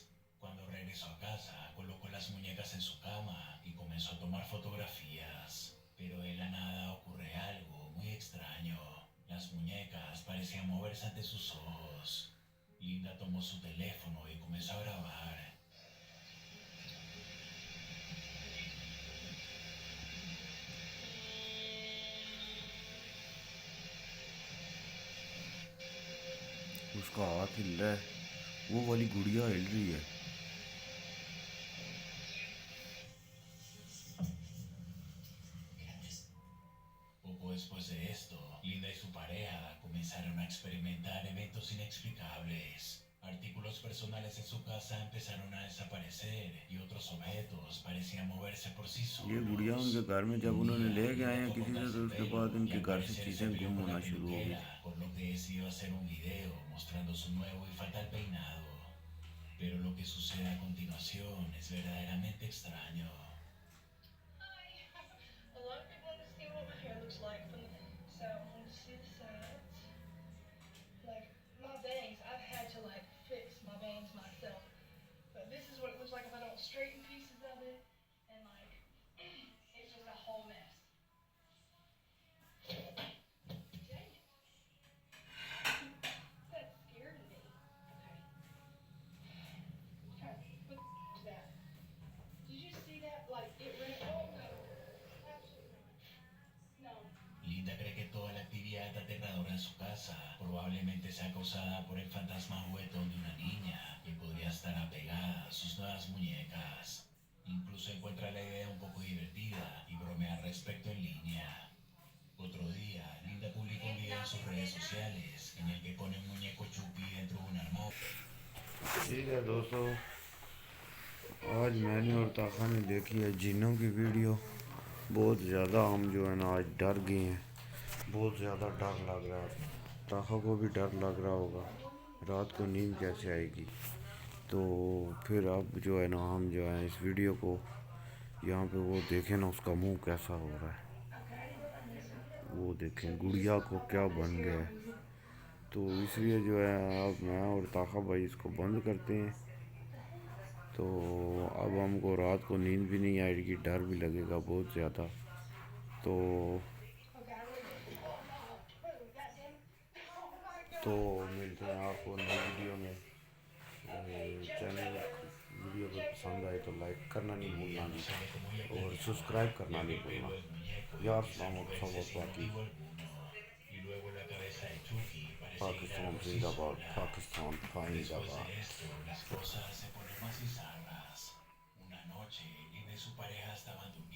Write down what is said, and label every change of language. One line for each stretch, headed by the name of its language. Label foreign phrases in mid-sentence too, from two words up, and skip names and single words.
Spanish: Cuando regresó a casa, colocó las muñecas en su cama y comenzó a tomar fotografías. Pero de la nada ocurre algo muy extraño. Las muñecas parecían moverse ante sus ojos. Linda tomó su teléfono y comenzó a grabar.
Hindi: उसका हाथ हिल रहा है, वो वाली गुड़िया हिल रही है।
Spanish: Poco después de esto, Linda y su pareja comenzaron a experimentar eventos inexplicables. Artículos personales en su casa empezaron a desaparecer y otros objetos parecían moverse por sí
Hindi: ये गुड़िया उनके
Spanish: solos.
Hindi: घर में जब
Spanish: Un
Hindi: उन्होंने
Spanish: día,
Hindi: ले गए
Spanish: Linda
Hindi: हैं
Spanish: fue a
Hindi: किसी
Spanish: comprar
Hindi: से, तो
Spanish: su
Hindi: उसके
Spanish: pelo
Hindi: बाद
Spanish: y
Hindi: उनके
Spanish: al
Hindi: घर से
Spanish: parecer se
Hindi: चीज़ें
Spanish: peleó
Hindi: गुम
Spanish: con
Hindi: होना
Spanish: la
Hindi: शुरू हो गई।
Spanish: peluquera, por lo que decidió hacer un video mostrando su nuevo y fatal peinado. Pero lo que sucede a continuación es verdaderamente extraño.
English: Hi. A lot of people want to see what my hair looks like from the. So I want to see the sides. Like my bangs, I've had to like fix my bangs myself. But this is what it looks like if I don't straighten pieces of it, and like it's just a whole mess. Dang it. That scared me. Okay. Okay. What the is that? Did you see that? Like it ran. Oh no. Absolutely not. No.
Spanish: Linda cree que toda la actividad aterradora en su casa probablemente sea causada por el fantasma juguetón de una niña que podría estar apegada a sus nuevas muñecas. Incluso encuentra la idea un poco divertida y bromea al respecto en línea. Otro día, Linda publicó un video en sus redes sociales en el que pone un muñeco Chucky dentro de un armario.
Hindi: ठीक है दोस्तों, आज मैंने और ताका ने देखी है जिन्नों की वीडियो। बहुत ज़्यादा हम जो है ना आज डर गए हैं, बहुत ज़्यादा डर लग रहा है। ताका को भी डर लग रहा होगा, रात को नींद कैसे आएगी। तो फिर अब जो है ना हम जो है इस वीडियो को यहाँ पे वो देखें ना, उसका मुंह कैसा हो रहा है, वो देखें गुड़िया को क्या बन गया है। तो इसलिए जो है अब मैं और ताका भाई इसको बंद करते हैं। तो अब हमको रात को नींद भी नहीं आएगी, डर भी लगेगा बहुत ज़्यादा। तो
English: Okay, I'm gonna get. Oh no! Wait, that's him. Oh my
Hindi: तो
English: god!
Hindi: मिलते हैं आपको नई वीडियो में।
English: Okay, just channel video
Hindi: अगर
English: check
Hindi: पसंद आए तो लाइक करना नहीं भूलना
Spanish: Ella no
Hindi: जी,
Spanish: se ve como ella
Hindi: और
Spanish: planeaba.
Hindi: सब्सक्राइब करना
Spanish: Llegó
Hindi: नहीं
Spanish: y
Hindi: भूलना।
Spanish: pegó el muñeco y
Hindi: यार
Spanish: quizá
Hindi: सलाम
Spanish: no hubiese
Hindi: सब
Spanish: sin
Hindi: बाकी।
Spanish: motivo alguno. Y luego la cabeza de Chucky parece girar
Hindi: पाकिस्तान
Spanish: por sí
Hindi: जिंदाबाद,
Spanish: sola.
Hindi: पाकिस्तान
Spanish: Después
Hindi: जिंदाबाद।
Spanish: de esto, las cosas se ponen más bizarras. Una noche, Lina y su pareja estaban durmiendo.